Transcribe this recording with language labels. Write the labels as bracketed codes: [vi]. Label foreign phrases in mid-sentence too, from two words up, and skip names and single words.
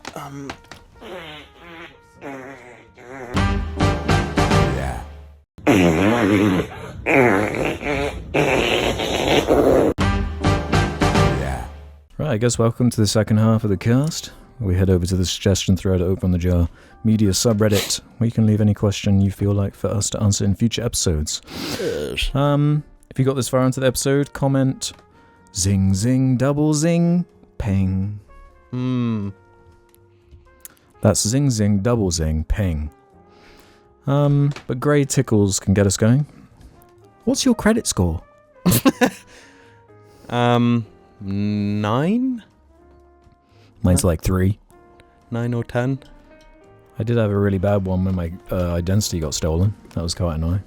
[en] Right, I guess welcome to the second half of the cast. We head over to the suggestion thread over on the Jar Media subreddit, where you can leave any question you feel like for us to answer in future episodes. Yes. If you got this far into the episode, comment zing zing double zing ping. That's zing zing double zing ping. But grey tickles can get us going. What's your credit score? 9? Mine's like 3. 9 or 10? I did have a really bad one when my identity got stolen. That was quite annoying.